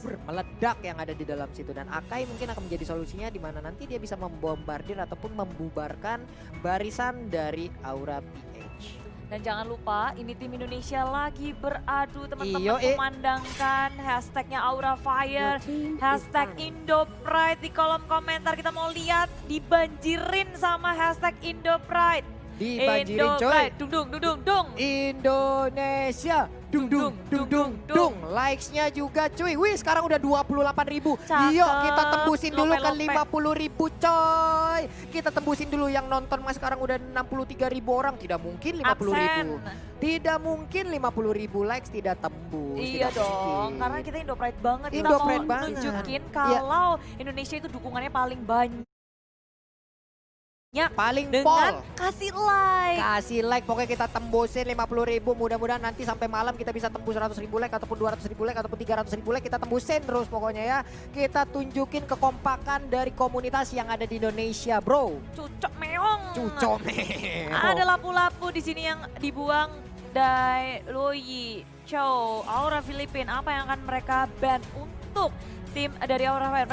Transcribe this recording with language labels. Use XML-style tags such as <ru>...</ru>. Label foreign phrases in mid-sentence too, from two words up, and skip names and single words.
<id>Meledak yang ada di dalam situ dan Akai mungkin akan menjadi solusinya di mana nanti dia bisa membombardir ataupun membubarkan barisan dari Aura PH. Dan jangan lupa ini tim Indonesia lagi beradu teman-teman, Iyo, memandangkan hashtagnya Aura Fire, hashtag Indopride di kolom komentar. Kita mau lihat dibanjirin sama hashtag Indopride. Dibanjirin coy. Dung dung dung dung dung. Indonesia. Dung dung dung dung dung. Likes-nya juga cuy. Wih, sekarang udah 28.000. Cakep. Yuk kita tembusin dulu ke Lope-lope. 50.000 coy. Kita tembusin dulu yang nonton mas sekarang udah 63.000 orang. Tidak mungkin 50.000. Absen. Tidak mungkin 50.000 likes tidak tembus. Iya tidak dong, mungkin. karena kita Indopride banget. Indopride kita mau banget. nunjukin Iya. kalau Indonesia itu dukungannya paling banyak. Paling Dengan pol. kasih like. Kasih like, pokoknya kita tembusin 50.000. Mudah-mudahan nanti sampai malam kita bisa tembus 100.000 like ataupun 200.000 like ataupun 300.000 like. Kita tembusin terus pokoknya ya. Kita tunjukin kekompakan dari komunitas yang ada di Indonesia, bro. Cucok meong. Cucok Ada lapu-lapu di sini yang dibuang dari Loyi, Chow, Aura Filipina. Apa yang akan mereka ban untuk tim dari Aura Fire?</id>